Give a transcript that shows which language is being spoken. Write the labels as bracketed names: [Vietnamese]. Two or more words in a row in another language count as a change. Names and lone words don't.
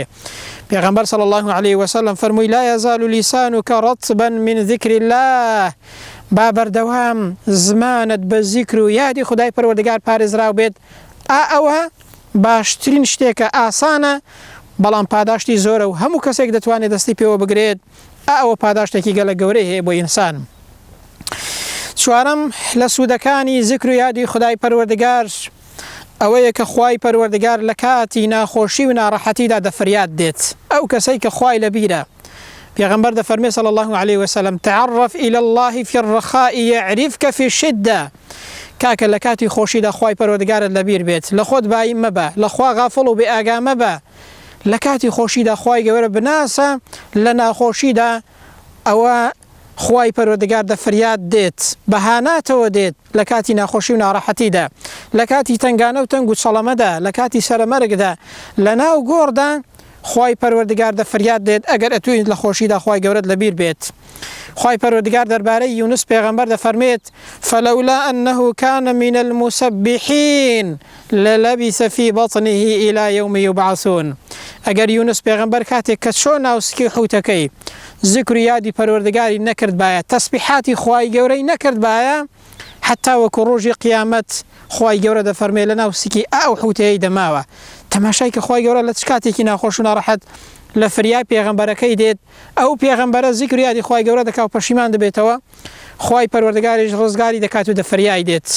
[Central Kurdish] پێغەمبەر [Arabic] صلی الله علیه وسلم [Central Kurdish] فەرمووی [Arabic] لا یەزال لیسانک رەطبا من ذکر الله، [Central Kurdish] با بەردەوام زمانت بە زیکر و یادی خدای پەروەردگار پارێزراو بێت، ئەوە باشترین شتێکە، ئاسانە بەڵام پاداشتی زۆرە و هەموو کەسێک دەتوانێت دەستی پێوە بگرێت، ئەوە پاداشتێکی گەلە گەورەی هەیە بۆ ئینسان. چوارەم لە سوودەکانی زیکر و یادی خدای پەروەردگار ئەوەیە کە خوای پەروەردگار لە کاتی ناخۆشی و ناڕەحەتیدا دەفەریاد دێت، ئەو کەسەی کە خوای لەبیرە. پێغەمبەر دەفەرمێ [Arabic] صلی الله علیه وسلم تعرف إلى الله في الرخاء يعرفك في الشدة، [Central Kurdish] کاکە لە کاتی خۆشیدا خوای پەروەردگارت لەبیر بێت، لە خۆت بایم مەبە، لە خوا غافڵ و بێئاگا مەبە، لە کاتی خۆشیدا خوای گەورە بناسە، لە ناخۆشیدا ئەوە خوای پەروەردگار دەفەریاد دێت، بەهاناتەوە دێت لە کاتی ناخۆشی و ناڕەحەتیدا، لە کاتی تنگانە و تەنگ و چەڵەمەدا، لە کاتی سەرمەرگدا، لە ناو گۆڕدا خوای پەروەردگار دەفەریاد دێت ئەگەر ئەتوانیت لە خۆشیدا خوای گەورەت لەبیر بێت. خوای پەروەردگار دەربارەی یونس پێغەمبەر دەفەرمێت [Arabic] فلولا أنه كان من المسبحين للبث في بطنه إلى يوم يبعثون. [Central Kurdish] ئەگەر یونس پێغەمبەر کاتێک کە چۆن ناوسکی حوتەکەی ذکر و یادی پەروەردگاری نەکرد بایە، تەسبیحاتی خوای گەورەی نەکرد بایە، حتا وەکو ڕۆژی قیامەت خوای گەورە دەفەرمێ لە ناوسکی ئەو حوتەیەی دەماوە. تەماشای کە خوای گەورە لە چ کاتێکی ناخۆش و ناڕەحەت لە فریای پێغەمبەرەکەی دێت، ئەو پێغەمبەرە ذیکر و یادی خوای گەورە دەکا و پەشیمان دەبێتەوە، خوای پەروەردگاریش ڕزگاری دەکات و دەفەریای دێت.